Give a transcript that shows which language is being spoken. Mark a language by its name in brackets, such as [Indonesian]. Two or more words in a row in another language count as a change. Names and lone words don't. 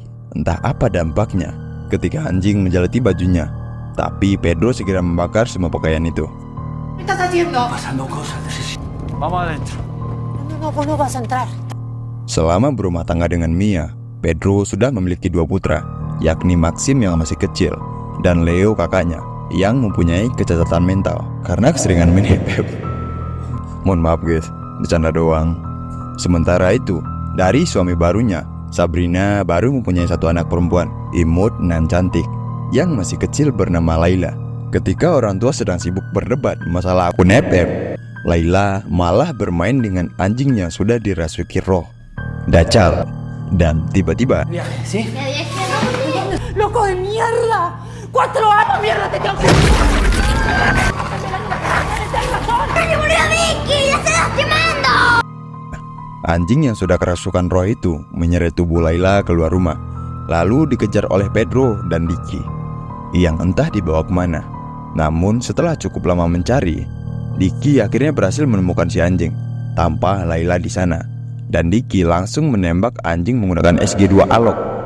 [Indonesian] Entah apa dampaknya ketika anjing menjilati bajunya, tapi Pedro segera membakar semua pakaian itu. [Spanish] ¿Qué estás haciendo? Pasando cosas de ese... Vamos adentro. No, vos no vas a entrar. [Indonesian] Selama berumah tangga dengan Mia, Pedro sudah memiliki 2 putra, yakni Maxim yang masih kecil dan Leo kakaknya yang mempunyai kecacatan mental karena keseringan main HP. Mohon maaf guys, bercanda doang. Sementara itu, dari suami barunya, Sabrina baru mempunyai 1 anak perempuan, imut dan cantik, yang masih kecil bernama Laila. Ketika orang tua sedang sibuk berdebat masalah akun FF, Laila malah bermain dengan anjing yang sudah dirasuki roh Dajjal. Dan tiba-tiba [Spanish] ¿Sí? ¡Loco de mierda! 4 años, mierda, te tengo que... ¡Se murió Vicky! ¡La estás lastimando! [Indonesian] anjing yang sudah kerasukan roh itu menyeret tubuh Laila keluar rumah, lalu dikejar oleh Pedro dan Diki yang entah dibawa kemana. Namun setelah cukup lama mencari, Diki akhirnya berhasil menemukan si anjing tanpa Laila di sana, dan Diki langsung menembak anjing menggunakan SG2 Alok.